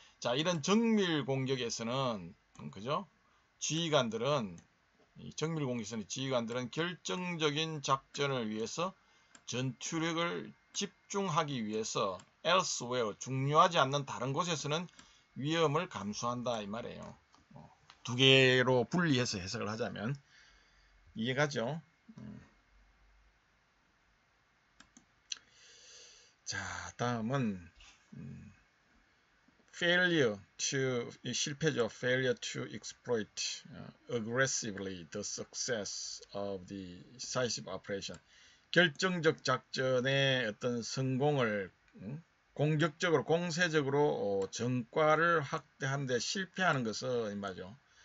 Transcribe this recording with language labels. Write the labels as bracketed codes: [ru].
[ko] 자, 이런 정밀 공격에서는 그죠? 지휘관들은 이 정밀 공격에서는 지휘관들은 결정적인 작전을 위해서 전투력을 집중하기 위해서 elsewhere, 중요하지 않는 다른 곳에서는 위험을 감수한다 이 말이에요. 두 개로 분리해서 해석을 하자면 이해가죠? 자, 다음은 [en] failure to [ko] 실패죠. [en] failure to exploit aggressively the success of the decisive operation. [ko] 결정적 작전의 어떤 성공을 공격적으로 공세적으로 전과를 확대하는 데 실패하는 것은 말이죠.